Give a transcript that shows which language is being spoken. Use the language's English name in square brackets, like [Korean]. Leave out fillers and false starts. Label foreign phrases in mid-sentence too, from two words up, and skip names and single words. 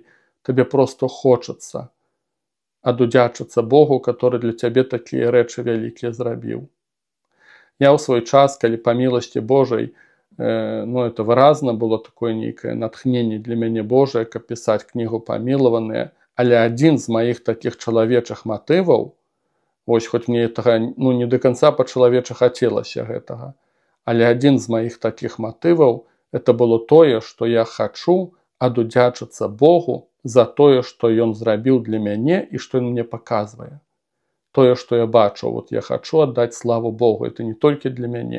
[Belarusian] Табе проста хочацца адудзячыцца Богу, который для цябе такія рэчы вялікія зрабіў. Я ў свой час, калі па міласці Божай, ну, это выразна было такое нейкае натхненне для мяне Божае, каб пісаць кнігу «Памілаваныя», але адзін з маіх такіх чалавечых матываў, вось хоць мне этого, ну, [Russian] не до конца [Belarusian] па-чалавечы хацелася гэтага, але адзін з маіх такіх матываў это было тое, што я хачу адудзячыцца Богу за тое, што ён зрабіў для мяне і што ён мне паказвае. Тое, што я бачу, вот я хачу аддаць славу Богу, это не толькі для мяне.